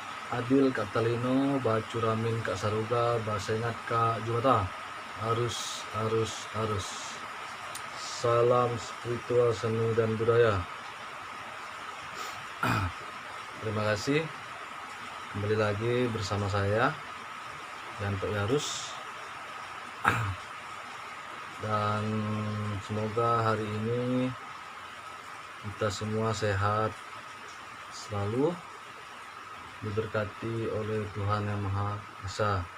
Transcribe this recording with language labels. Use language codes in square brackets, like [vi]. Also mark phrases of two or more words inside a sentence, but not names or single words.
[knx] Adil Kak Talino, Bacuramin Kak Saruga, Basengat Kak Jumata. [id] Arus. Salam spiritual, seni dan budaya. Terima kasih. Kembali lagi bersama saya Yanto Yarus. Dan semoga hari ini kita semua sehat selalu, diberkati oleh Tuhan Yang Maha Esa.